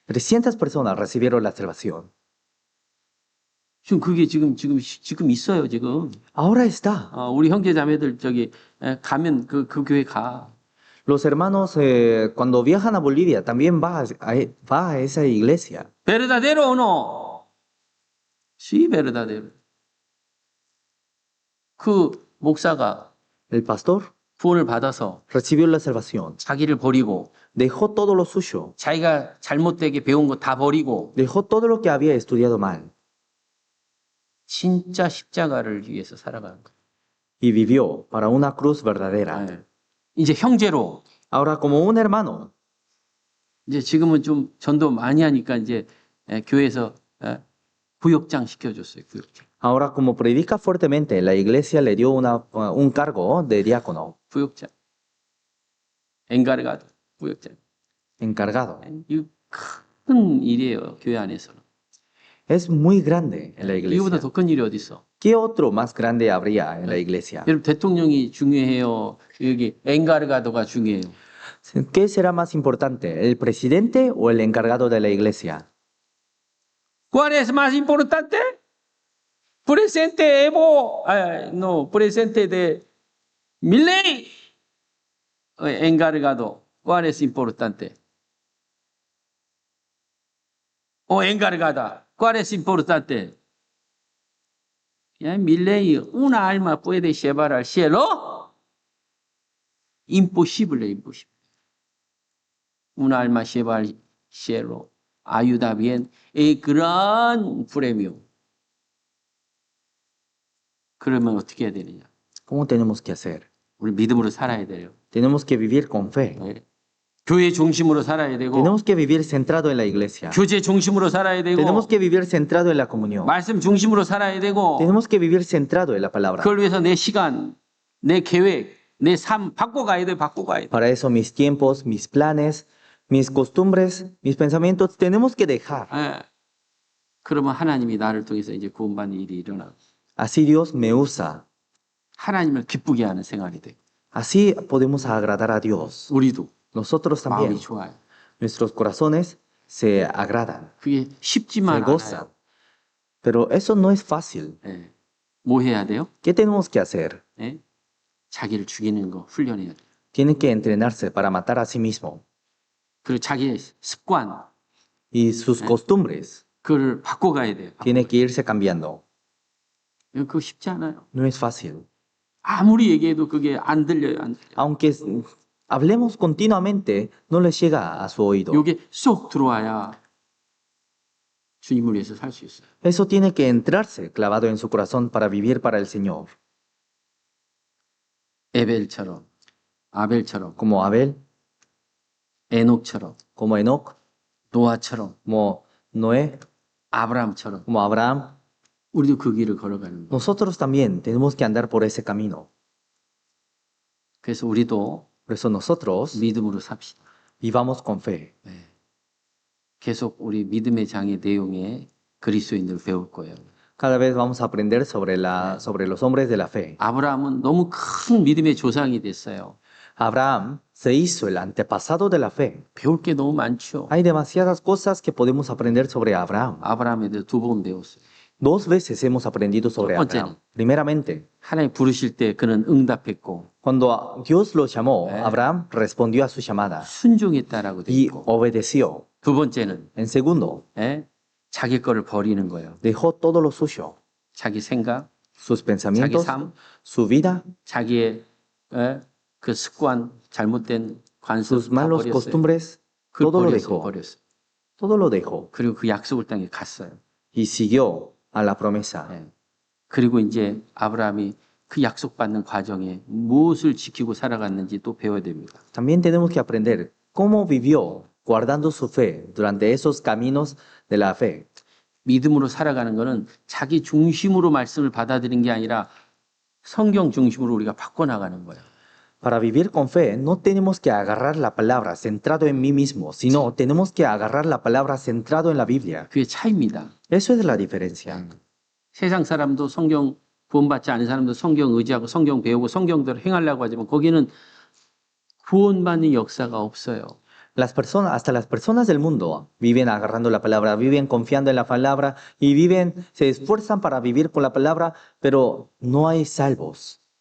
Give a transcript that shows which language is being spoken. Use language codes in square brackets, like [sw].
[es] 300 personas recibieron la salvación. [ko] 지금 그게 지금 있어요 지금. [es] Ahora está. [ko] 우리 형제 자매들 저기 가면 그 교회 가. [es] Los hermanos, cuando viajan a Bolivia, también va a esa iglesia. 베르다데로 오노. 시 베르다데로. [ko] 그 목사가 [es] El pastor [ko] 구원을 받아서 [es] recibió la salvación. [ko] 자기를 버리고 [es] Dejó todo lo suyo. [ko] 자기가 잘못되게 배운 거 다 버리고 [es] Dejó todo lo que había estudiado mal. [ko] 진짜 십자가를 위해서 살아가는 거예요. [es] Y vivió para una cruz verdadera. [ko] 네. 이제 형제로 [es] Ahora, como un hermano, [ko] 이제 지금은 좀 전도 많이 하니까 이제 교회에서 구역장 시켜줬어요. 구역장. [es] ahora como predica fuertemente, la iglesia le dio un cargo de diácono, [ko] 구역장. 엔가르가드 구역장. [es] encargado. [ko] 이거 큰 일이에요. 교회 안에서는. [es] Es muy grande en la [ko] 이거보다 [es] iglesia. [ko] 더 큰 일이 어디 있어? [es] ¿Qué otro más grande habría en la iglesia? [ko] 여러분 대통령이 중요해요. 여기 엔가르가드가 중요해요. [es] ¿Qué será más importante, el presidente o el encargado de la iglesia? ¿Cuál es más importante? Presente Evo, no, presente de Milei, encargado. ¿Cuál es importante? O encargada, ¿cuál es importante? Milei, una alma puede llevar al cielo? Imposible, imposible. Una alma lleva al cielo. Ayuda bien. El gran premio. [ko] 그러면 어떻게 해야 되느냐? [es] ¿Cómo tenemos que hacer? [ko] 우리 믿음으로 살아야 돼요. [es] Tenemos que vivir con fe. [ko] 교회 중심으로 살아야 되고, [es] Tenemos que vivir centrado en la iglesia. [ko] 교제 중심으로 살아야 되고, [es] Tenemos que vivir centrado en la comunión. [ko] 말씀 중심으로 살아야 되고, [es] Tenemos que vivir centrado en la palabra. [ko] 그걸 위해서 내 시간, 내 계획, 내 삶 바꿔가야 돼, 바꿔가야 돼. [es] Para eso mis tiempos, mis planes, mis costumbres, mis pensamientos, tenemos que dejar. [ko] 그러면 하나님이 나를 통해서 이제 구원받는 일이 일어나. [es] Así Dios me usa. [ko] 하나님을 기쁘게 하는 생활이 돼. [es] Así podemos agradar a Dios. [ko] 우리도 [es] Nosotros también. [ko] 마음이 좋아요. [es] Nuestros corazones se agradan, [ko] 그게 [es] se [ko] 쉽지만 [es] gozan. [ko] 않아요. [es] Pero eso no es fácil. [ko] 뭐 해야 돼요? [es] ¿Qué tenemos que hacer? [ko] 자기를 죽이는 거 훈련해야 돼. [es] Tienen que entrenarse para matar a sí mismo. [ko] 그리고 자기의 습관, [es] Y sus costumbres [ko] 그걸 바꿔가야 돼요. [es] tienen que irse cambiando. [ko] 그거 쉽지 않아요. [es] No es fácil. [ko] 아무리 얘기해도 그게 안 들려요. 안 들려요. [es] Aunque hablemos continuamente, no les llega a su oído. [ko] 이게 쏙 들어와야 주님을 위해서 살 수 있어요. [es] Eso tiene que entrarse clavado en su corazón para vivir para el Señor. [ko] 에벨처럼, 아벨처럼, [es] como Abel, [ko] 에녹처럼, [es] como Enoch, [ko] 노아처럼, [es] como Noé, [ko] 아브라함처럼 [es] como Abraham. [ko] 우리도 그 길을 걸어가는 거예요. [es] Nosotros también tenemos que andar por ese camino. [ko] 그래서 우리도 [es] Por eso nosotros [ko] 믿음으로 삽시다. [es] vivamos con fe. [ko] 계속 우리 믿음의 장의 내용에 그리스도인들 배울 거예요. [es] Cada vez vamos a aprender sobre los hombres de la fe. [ko] 아브라함은 너무 큰 믿음의 조상이 됐어요. [es] Abraham se hizo el antepasado de la fe. [ko] 배울 게 너무 많죠. [es] Hay demasiadas cosas que podemos aprender sobre Abraham. [ko] 아브라함에 대해서 2번 배웠어요. [es] 2 veces hemos aprendido sobre [ko] 첫 번째는 [es] Abraham. Primeramente, [ko] 하나님 부르실 때 그는 응답했고 [es] cuando Dios lo llamó, [ko] 네. [es] Abraham respondió a su llamada [ko] 순종했다라고 돼 [es] y [ko] 있고 [es] obedeció. [ko] 두 번째는 [es] En segundo, [ko] 자기 거를 버리는 거예요. [es] dejó todo lo suyo, [ko] 자기 생각, [es] sus [ko] 자기 [es] pensamientos, [ko] 삶, [es] su vida, [ko] 자기의 그 습관, 잘못된 관습 [es] sus malos [ko] 버렸어요. [es] costumbres, [ko] 그걸 [es] todo lo [ko] 버렸어요. [es] dejó. [ko] 버렸어요. [es] Todo lo dejó [ko] 그리고 그 약속을 땅에 갔어요. [es] y siguió a la promesa. [ko] 예. 그리고 이제 아브라함이 그 약속받는 과정에 무엇을 지키고 살아갔는지 또 배워야 됩니다. [es] También tenemos que aprender cómo vivió guardando su fe durante esos caminos de la fe. [ko] 믿음으로 살아가는 거는 자기 중심으로 말씀을 받아들이는 게 아니라 성경 중심으로 우리가 바꿔나가는 거예요. [es] Para vivir con fe no tenemos que agarrar la palabra centrado en mí mismo, sino tenemos que agarrar la palabra centrado en la Biblia. [ko] 그게 차이입니다. [es] Eso es la diferencia. [ko] 세상 사람도 성경 구원받지 않은 사람도 성경 의지하고 성경 배우고 성경대로 행하려고 하지만 거기는 구원받는 역사가 없어요. [es] Las personas, hasta las personas del mundo viven agarrando la palabra, viven confiando en la palabra y se esfuerzan para vivir con la palabra, pero no hay salvos.